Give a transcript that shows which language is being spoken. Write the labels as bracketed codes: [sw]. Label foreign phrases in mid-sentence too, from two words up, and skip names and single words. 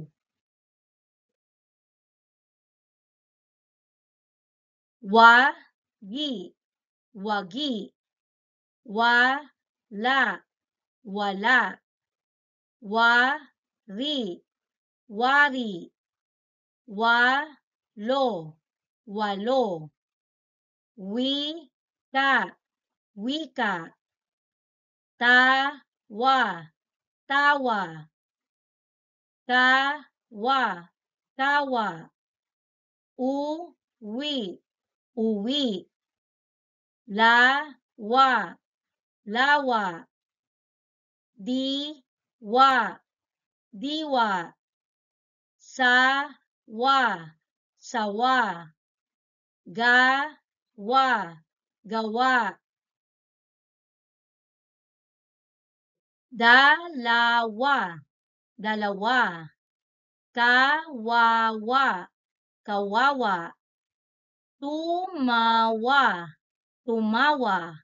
[tl] Wa, gi, wagi. Wa, la, wala. Wa, ri, wari. Wa, lo, walo. Wi, ka, wika. Ta, wa, tawa. Ka, wa, kawa. U, wi, uwi. La, wa, lawa. Di, wa, diwa. Sa, wa, sawa. Ga, wa, gawa. Dalawa, dalawa. Kawawa, kawawa. Tumawa, tumawa.